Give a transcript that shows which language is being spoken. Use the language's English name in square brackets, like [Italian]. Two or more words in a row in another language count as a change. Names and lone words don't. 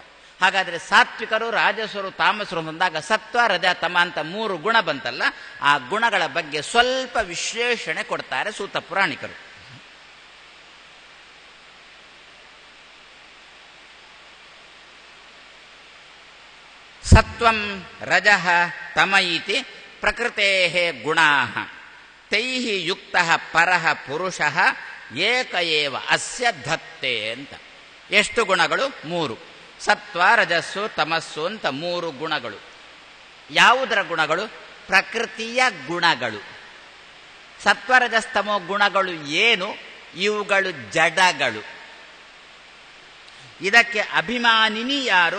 [Kannada] ಹಾಗಾದ್ರೆ ಸಾತ್ವಿಕರು, ರಾಜಸರು, ತಾಮಸರು ಅಂದಾಗ ಸತ್ವ ರಜ ತಮ ಅಂತ 3 ಗುಣ ಬಂತಲ್ಲ, ಆ ಗುಣಗಳ ಬಗ್ಗೆ ಸ್ವಲ್ಪ ವಿಶ್ಲೇಷಣೆ ಕೊಡ್ತಾರೆ ಸೂತ ಪುರಾಣಿಕರು. [Sanskrit] ಸತ್ವಂ ರಜಃ ತಮ ಇತಿ ಪ್ರಕೃತೇಃ ಗುಣಾಃ ತೈಃ ಯುಕ್ತಃ ಪರಃ ಪುರುಷಃ ಏಕ ಏವ ಅಸ್ಯ ಧತ್ತೆ ಅಂತ. [Kannada] ಎಷ್ಟು ಗುಣಗಳು? 3. ಸತ್ವ ರಜಸ್ಸು ತಮಸ್ಸು ಅಂತ 3 ಗುಣಗಳು. ಯಾವುದರ ಗುಣಗಳು? ಪ್ರಕೃತಿಯ ಗುಣಗಳು. ಸತ್ವರಜಸ್ತಮೋ ಗುಣಗಳು ಏನು? ಇವುಗಳು ಜಡಗಳು. ಇದಕ್ಕೆ ಅಭಿಮಾನಿನಿ ಯಾರು?